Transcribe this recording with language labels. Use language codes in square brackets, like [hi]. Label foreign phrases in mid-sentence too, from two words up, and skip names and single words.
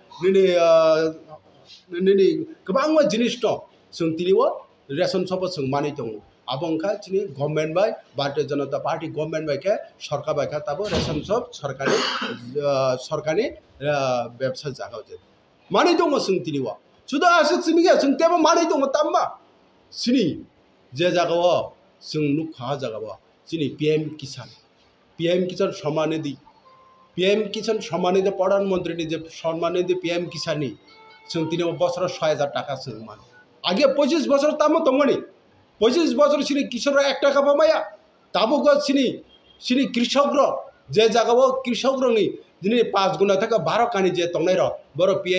[trp] निने गोबां जिनिस दं जों दिनै वो रेशन शप जों मानै दं आबंखा चिनि गवर्नमेंट बाय भारतीय जनता पार्टी गवर्नमेंट बायके सरकार बायका ताबो रेशन शप सरकारनि व्यवसाय जागाव जे मानै दङ जों दिनैवा सुदा आसक सिमिया जों तेबो मानै दङ ताम्मा सिनि जे जागाव जों नुखा जागाव चिनि पीएम किसान सम्मान निधि प्रधानमंत्री जे सम्मान निधि पीएम किसाननि जों दिनै बोसोर 6000 टाका जों मान आगे 25 बोसोर तामो दंगनि 25 बोसोर चिनि किशोर 1 टाका पामाया ताबो चिनि कृषक जे जागाव कृषक दिनै 5 गुना थाका 12 कानि जे तंनाय बर पीएम